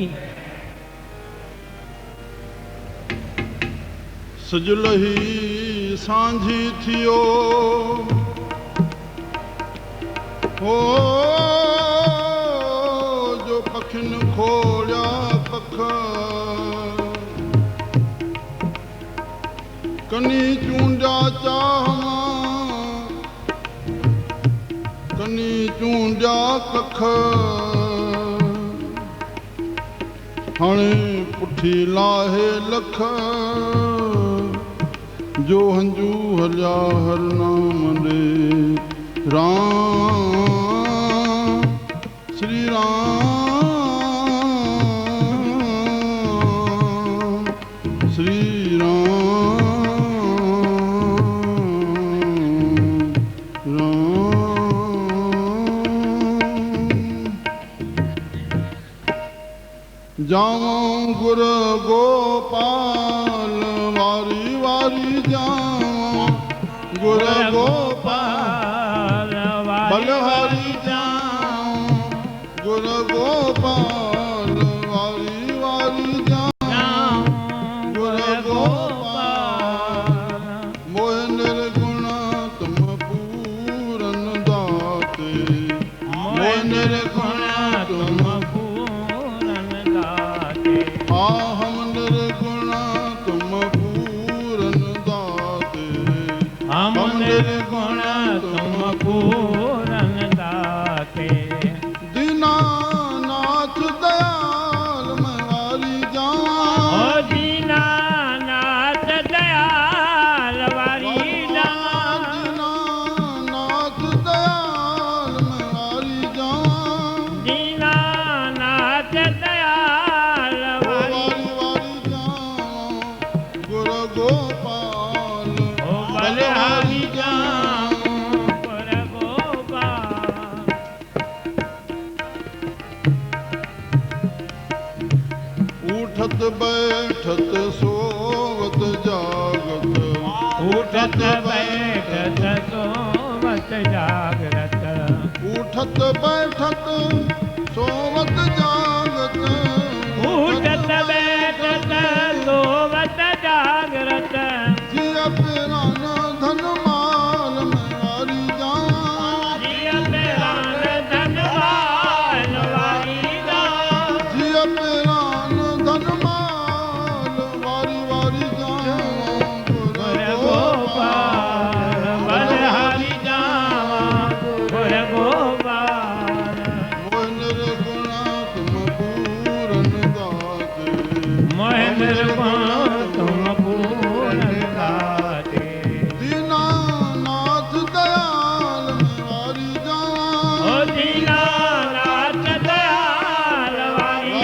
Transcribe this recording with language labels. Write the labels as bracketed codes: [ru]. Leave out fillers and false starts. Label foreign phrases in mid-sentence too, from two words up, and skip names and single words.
[sd] सजलही सांझी थियो हो जो पखिन खोलिया पख कनी चूंडिया चाहवा कनी चूंडिया कख हाणे पुठी लाहे लख जो हंजू हलिया हर नाम रे राम श्री राम श्री [hi] राम राम जाऊं गुर गोपाल वारी वारी जाऊं गुर गोपाल बलहारी जाऊं गुर गोपाल वारी वारी जाऊं गुर गोपाल मोह निर्गुण तुम पूरन दाते मोह निर्गुण तुम हम निर्गुण तुम पूरन दाते हम निर्गुण तुम पूरन दाते दीनानाथ दयाल मैं वारी जाऊं ओ दीनानाथ दयाल वारी जाऊं दीनानाथ दयाल मैं वारी जाऊं दीनानाथ दयाल गोपाल ओ बलहारी जाऊं गुर गोपाल उठत बैठत सोवत जागत उठत बैठत सोवत जागत उठत बैठत सोवत जागत उठत बैठत सोवत जागरत जिया पेरान धन माल में वारी जाऊं जिया पेरान धन माल वारी जाऊं जिया पेरान धन माल वारी वारी जाऊं गुर गोपाल बलहारी जाऊं गुर गोपाल मोह निर्गुण तुम पूरन दाते मोह निर्गुण दीनानाथ दयाल मैं वारी जाऊं ओ दीनानाथ दयाल वारी